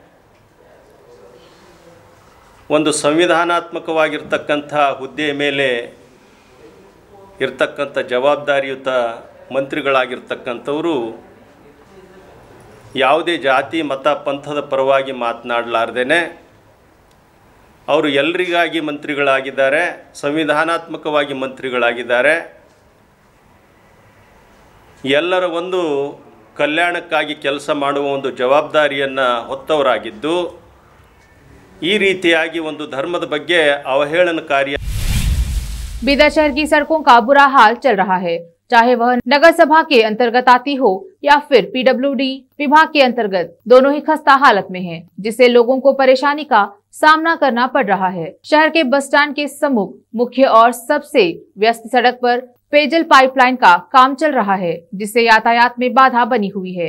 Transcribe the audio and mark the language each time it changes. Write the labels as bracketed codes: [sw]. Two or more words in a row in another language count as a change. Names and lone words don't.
[kn] ಒಂದು ಸಂವಿಧಾನಾತ್ಮಕವಾಗಿರ್ತಕ್ಕಂಥ ಹುದ್ದೆಯ ಮೇಲೆ ಇರ್ತಕ್ಕಂಥ ಜವಾಬ್ದಾರಿಯುತ ಮಂತ್ರಿಗಳಾಗಿರ್ತಕ್ಕಂಥವರು ಯಾವುದೇ ಜಾತಿ ಮತ ಪಂಥದ ಪರವಾಗಿ ಮಾತನಾಡಲಾರ್ದೇನೆ ಅವರು ಎಲ್ಲರಿಗಾಗಿ ಮಂತ್ರಿಗಳಾಗಿದ್ದಾರೆ, ಸಂವಿಧಾನಾತ್ಮಕವಾಗಿ ಮಂತ್ರಿಗಳಾಗಿದ್ದಾರೆ, ಎಲ್ಲರ ಒಂದು ಕಲ್ಯಾಣಕ್ಕಾಗಿ ಕೆಲಸ ಮಾಡುವ ಒಂದು ಜವಾಬ್ದಾರಿಯನ್ನು ಹೊತ್ತವರಾಗಿದ್ದು ಈ ರೀತಿಯಾಗಿ ಒಂದು ಧರ್ಮದ ಬಗ್ಗೆ ಅವಹೇಳನಕಾರಿ. [hi] बीदर शहर की सड़कों का बुरा हाल चल रहा है, चाहे वह नगर सभा के अंतर्गत आती हो या फिर पीडब्ल्यूडी विभाग के अंतर्गत, दोनों ही खस्ता हालत में हैं, जिससे लोगों को परेशानी का सामना करना पड़ रहा है। शहर के बस स्टैंड के सम्मुख मुख्य और सबसे व्यस्त सड़क पर पेयजल पाइपलाइन का काम चल रहा है, जिससे यातायात में बाधा बनी हुई है।